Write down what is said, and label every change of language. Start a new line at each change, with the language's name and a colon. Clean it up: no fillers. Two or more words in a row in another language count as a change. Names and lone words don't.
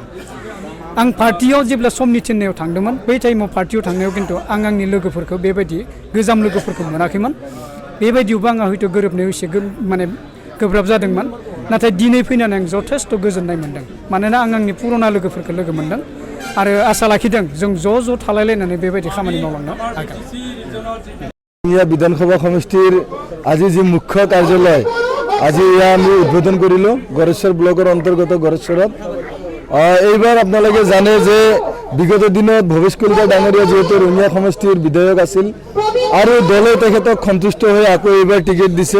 Bodo: आं पार्टियाव जेब्ला समनि थिननायाव थांदोंमोन बै टाइमाव पार्टियाव थांनायाव खिन्थु आं आंनि लोगोफोरखौ बेबायदि गोजाम लोगोफोरखौ मोनाखैमोन। बेबायदियावबो आंहा हयथ' गोरोबनायाव एसे माने गोब्राब जादोंमोन। नाथाय दिनै फैनानै आं जथेस्थ' गोजोननाय मोन्दों मानोना आं आंनि पुराना लोगोफोरखौ लोगो मोन्दों आरो आसा लाखिदों जों ज' थालायलायनानै बेबायदि खामानि मावलांनो हागोन।
Assamese: বিধানসভা সমষ্টিৰ আজি যি মুখ্য কাৰ্যালয় আজি এয়া আমি উদ্বোধন কৰিলোঁ গড়েশ্বৰ ব্লকৰ অন্তৰ্গত গড়েশ্বৰত। এইবাৰ আপোনালোকে জানে যে বিগত দিনত ভৱেশ কলিতা ডাঙৰীয়া যিহেতু ৰঙিয়া সমষ্টিৰ বিধায়ক আছিল আৰু দলে তেখেতক সন্তুষ্ট হৈ আকৌ এইবাৰ টিকেট দিছে।